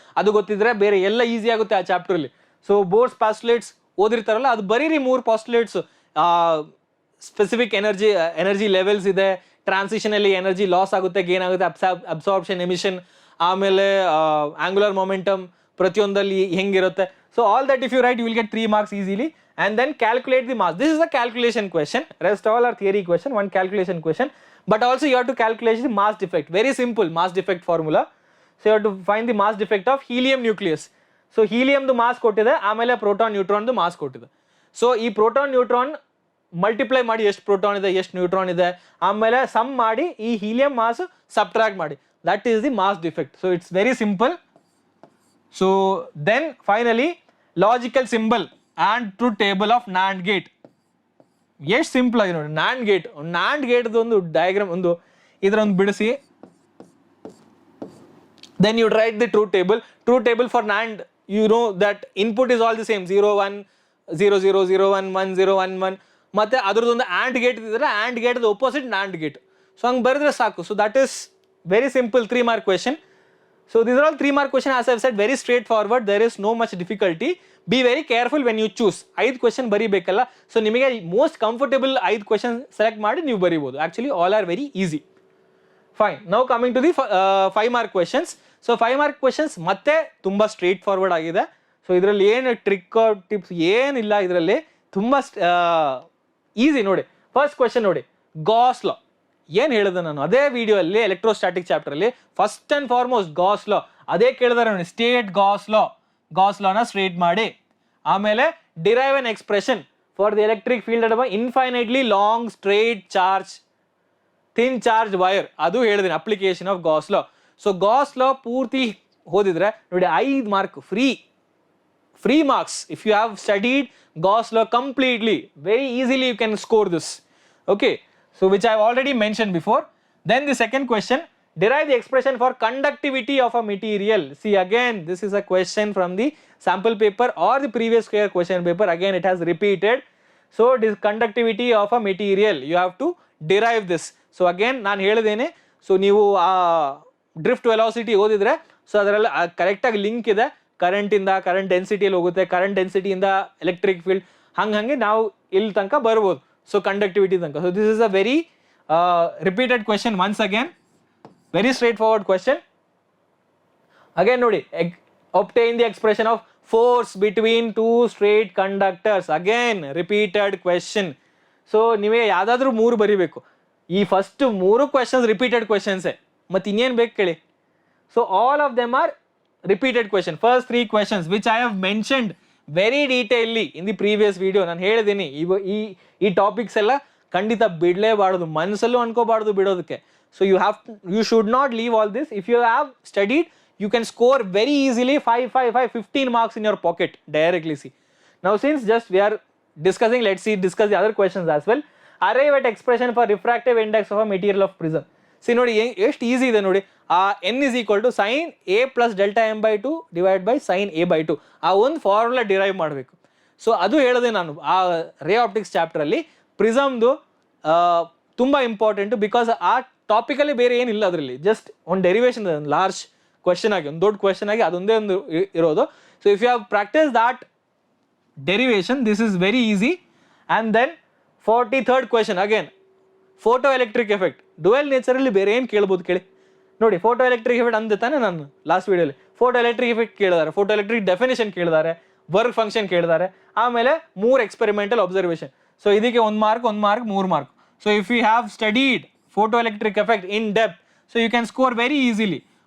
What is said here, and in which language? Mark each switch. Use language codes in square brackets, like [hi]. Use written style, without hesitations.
[kn] ಅದು ಗೊತ್ತಿದ್ರೆ ಬೇರೆ ಎಲ್ಲ ಈಸಿ ಆಗುತ್ತೆ ಆ ಚಾಪ್ಟರ್ ಅಲ್ಲಿ. ಸೊ ಬೋರ್ಸ್ ಪಾಸ್ಟುಲೇಟ್ಸ್ ಓದಿರ್ತಾರಲ್ಲ, ಅದು ಬರೀರಿ 3 ಪಾಸ್ಟುಲೇಟ್ಸ್. ಸ್ಪೆಸಿಫಿಕ್ ಎನರ್ಜಿ ಲೆವೆಲ್ಸ್ ಇದೆ, ಟ್ರಾನ್ಸಿಷನ್ ಅಲ್ಲಿ ಎನರ್ಜಿ ಲಾಸ್ ಆಗುತ್ತೆ, ಗೇನ್ ಆಗುತ್ತೆ, ಅಬ್ಸಾರ್ಪ್ಷನ್, ಎಮಿಷನ್, ಆಮೇಲೆ ಆಂಗುಲರ್ ಮೊಮೆಂಟಮ್ ಪ್ರತಿಯೊಂದಲ್ಲಿ ಹೆಂಗಿರುತ್ತೆ. [en] So all that if you write, you will get 3 marks easily. And then calculate the mass. This is a calculation question. Rest all are theory question, one calculation question. But also you have to calculate the mass defect. Very simple mass defect formula. So you have to find the mass defect of helium nucleus. So helium the mass [kn] ಕೊಟ್ಟಿದೆ, ಆಮೇಲೆ proton neutron ದು mass ಕೊಟ್ಟಿದೆ. So ಈ proton neutron multiply ಮಾಡಿ ಎಷ್ಟು proton ಇದೆ ಎಷ್ಟು neutron ಇದೆ, ಆಮೇಲೆ ಸಮ್ ಮಾಡಿ ಈ ಹೀಲಿಯಂ ಮಾಸ್ ಸಬ್ಟ್ರಾಕ್ಟ್ ಮಾಡಿ, [en] That is the mass defect. So it's very simple. So then finally logical symbol and truth table of NAND gate. [kn] ಎಷ್ಟು ಸಿಂಪಲ್ ಆಗಿ ನೋಡಿ, NAND gate ಒಂದು ಡಯಾಗ್ರಾಮ್ ಒಂದು ಇದರೊಂದು ಬಿಡಿಸಿ, [en] then you write the truth table for NAND. You know that input is all the same, 0 1 0 0 0 1 1 0 1 1. [kn] ಮತ್ತೆ ಅದರದೊಂದು AND gate ಇದ್ರೆ AND gate opposite NAND gate. So ಹಂಗೆ ಬರೆದ್ರೆ ಸಾಕು. [en] So that is very simple 3 mark question. So these are all 3 mark question. As I have said, very straightforward. There is no much difficulty. Be very careful when you choose. [kn] 5 question ಬರಿಬೇಕಲ್ಲ. So ನಿಮಗೆ most comfortable 5 question select ಮಾಡಿ ನೀವು ಬರಿಬೋದು. [en] Actually all are very easy. Fine. Now coming to the 5 mark questions. [kn] So 5 mark questions ಮತ್ತೆ ತುಂಬಾ straight forward ಆಗಿದೆ. So ಇದರಲ್ಲಿ ಏನು trick tips ಏನಿಲ್ಲ, ಇದರಲ್ಲಿ ತುಂಬಾ ಈಸಿ ನೋಡಿ. ಫಸ್ಟ್ ಕ್ವೆಶನ್ ನೋಡಿ, ಗಾಸ್ ಲಾ. ಏನು ಹೇಳಿದೆ ನಾನು ಅದೇ ವಿಡಿಯೋ ಅಲ್ಲಿ, ಎಲೆಕ್ಟ್ರೋಸ್ಟಾಟಿಕ್ ಚಾಪ್ಟರ್ ಅಲ್ಲಿ [en] first and foremost [kn] ಗಾಸ್ ಲಾ ಅದೇ ಕೇಳಿದಾರೆ ನೋಡಿ. [en] state Gauss ಲಾನ straight ಮಾಡಿ, ಆಮೇಲೆ derive an expression for the electric field at infinitely long straight charge thin charge wire, [kn] ಅದು ಹೇಳಿದ್ದೀನಿ [en] Application of Gauss law. [kn] So Gauss ಲಾ ಪೂರ್ತಿ ಓದಿದ್ರೆ ನೋಡಿ 5 mark free marks. [en] If you have studied Gauss law completely, very easily you can score this. Okay, so which I have already mentioned before. Then the second question, derive the expression for conductivity of a material. See again, this is a question from the sample paper or the previous year question paper, again it has repeated. So this conductivity of a material, you have to derive this. [kn] So again ನಾನು ಹೇಳಿದ್ದೇನೆ, so ನೀವು ಆ drift velocity ಓದಿದ್ರೆ so ಅದರಲ್ಲಿ ಕರೆಕ್ಟಾಗಿ link ಇದೆ, ಕರೆಂಟಿಂದ current ಡೆನ್ಸಿಟಿಯಲ್ಲಿ ಹೋಗುತ್ತೆ, current ಡೆನ್ಸಿಟಿಯಿಂದ electric field, ಹಂಗೆ ನಾವು ಇಲ್ಲಿ ತನಕ ಬರ್ಬೋದು. ಸೊ ಕಂಡಕ್ಟಿವಿಟಿ ತನಕ. [en] So this is a very repeated question. Once again very straightforward question. Again ನೋಡಿ, obtain the expression of force between two straight conductors. Again repeated question. [kn] So ನೀವೇ ಯಾವುದಾದ್ರೂ 3 ಬರಿಬೇಕು. ಈ ಫಸ್ಟ್ 3 ಕ್ವೆಶನ್ಸ್ ರಿಪೀಟೆಡ್ ಕ್ವೆಶನ್ಸೇ, ಮತ್ತು ಇನ್ನೇನು ಬೇಕು ಕೇಳಿ. [en] So all of them are repeated question. First 3 questions which I have mentioned very detailedly in the previous video. [kn] ನಾನು ಹೇಳಿದ್ದೀನಿ ಈ ಟಾಪಿಕ್ಸ್ ಎಲ್ಲ ಖಂಡಿತ ಬಿಡಲೇಬಾರ್ದು, ಮನಸ್ಸಲ್ಲೂ ಅನ್ಕೋಬಾರ್ದು ಬಿಡೋದಕ್ಕೆ. [en] So you should not leave all this. If you have studied, you can score very easily 15 marks in your pocket directly. See, now since just we are discussing, let's discuss the other questions as well. Arrive at expression for refractive index of a material of prism. [kn] See ನೋಡಿ ಎಷ್ಟು easy ಇದೆ ನೋಡಿ. [en] n is equal to sin a plus delta m by 2 divided by sin a by 2. [kn] ಆ ಒಂದು formula derive ಮಾಡಬೇಕು. So ಅದು ಹೇಳಿದೆ ನಾನು ಆ ರೇ ಆಪ್ಟಿಕ್ಸ್ ಚಾಪ್ಟರಲ್ಲಿ. ಪ್ರಿಸಮ್ದು ತುಂಬ ಇಂಪಾರ್ಟೆಂಟು, ಬಿಕಾಸ್ ಆ ಟಾಪಿಕಲ್ಲಿ ಬೇರೆ ಏನಿಲ್ಲ ಅದರಲ್ಲಿ, ಜಸ್ಟ್ ಒಂದು ಡೆರಿವೇಶನ್ ಇದೆ, ಒಂದು ಲಾರ್ಜ್ ಕ್ವೆಶನ್ ಆಗಿ, ಒಂದು ದೊಡ್ಡ ಕ್ವೆಶನ್ ಆಗಿ ಅದೊಂದೇ ಒಂದು ಇರೋದು. [en] So if you have practice that derivation, this is very easy. And then 43rd question, again photo electric effect. [kn] Dual ನೇಚರಲ್ಲಿ ಬೇರೆ ಏನು ಕೇಳ್ಬೋದು ಕೇಳಿ ನೋಡಿ. ಫೋಟೋ ಎಲೆಕ್ಟ್ರಿಕ್ ಎಫೆಕ್ಟ್ ಅಂದೆ ತಾನೆ ನಾನು ಲಾಸ್ಟ್ ವೀಡಿಯೋಲಿ. ಫೋಟೋ ಎಲೆಕ್ಟ್ರಿಕ್ ಎಫೆಕ್ಟ್ ಕೇಳಿದ್ದಾರೆ, ಫೋಟೋ ಎಲೆಕ್ಟ್ರಿಕ್ ಡೆಫಿನೇಷನ್ ಕೇಳಿದ್ದಾರೆ, ವರ್ಕ್ ಫಂಕ್ಷನ್ ಕೇಳಿದ್ದಾರೆ, ಆಮೇಲೆ 3 ಎಕ್ಸ್ಪೆರಿಮೆಂಟಲ್ ಅಬ್ಸರ್ವೇಷನ್. [en] So ಇದಕ್ಕೆ 1 mark 3 mark. So if you have studied photo electric effect in depth, so you can score very easily.